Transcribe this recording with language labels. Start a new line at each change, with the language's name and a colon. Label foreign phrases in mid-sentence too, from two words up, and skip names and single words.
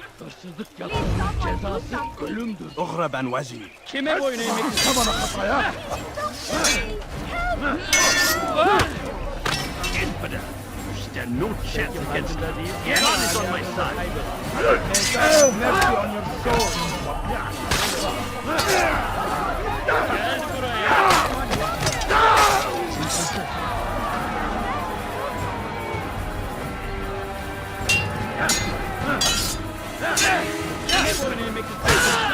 Turkish: Hırsızlık yapanın cezası ölümdür.
Arabic: اغرب عن وجهي.
Turkish: Kime boyun eğmek istiyorsun?
English: Infidel! You stand no chance against me. God is on my side. Mercy on your soul.
Turkish: Gel buraya. Kime boyun eğmek istiyorsun?